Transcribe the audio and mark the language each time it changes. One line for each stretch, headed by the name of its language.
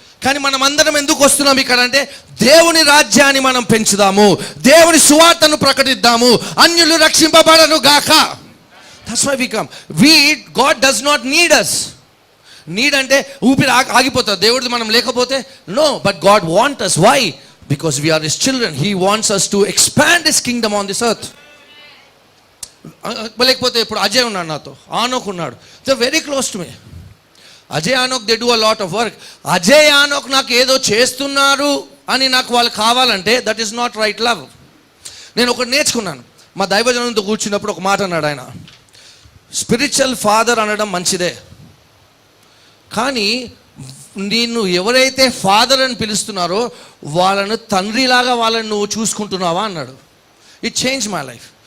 Telugu: కానీ మనం అందరం ఎందుకు వస్తున్నాం ఇక్కడ అంటే దేవుని రాజ్యాన్ని మనం పెంచుదాము, దేవుని సువార్తను ప్రకటిద్దాము, అన్యులు రక్షింపబడను గాక.
English: That's why we come. God does not need us.
Telugu: Need అంటే ఊపిరి ఆగిపోతుంది దేవుడిది మనం లేకపోతే.
English: No, but God want us. Why? Because we are his children. He wants us to expand his kingdom on this earth.
Telugu: లేకపోతే ఇప్పుడు అజయ్ ఉన్నాడు నాతో, ఆనోక్ ఉన్నాడు,
English: They very close to me.
Telugu: Ajay ఆనోక్
English: They do a lot of work.
Telugu: Ajay ఆనోక్ నాకు ఏదో చేస్తున్నారు అని నాకు వాళ్ళు కావాలంటే
English: That is not right love.
Telugu: నేను ఒకటి నేర్చుకున్నాను. మా దైవజనంతో కూర్చున్నప్పుడు ఒక మాట అన్నాడు ఆయన, స్పిరిచువల్ ఫాదర్ అనడం మంచిదే, కానీ నిన్ను ఎవరైతే ఫాదర్ అని పిలుస్తున్నారో వాళ్ళను తండ్రిలాగా వాళ్ళని నువ్వు చూసుకుంటున్నావా అన్నాడు.
English: It change my life.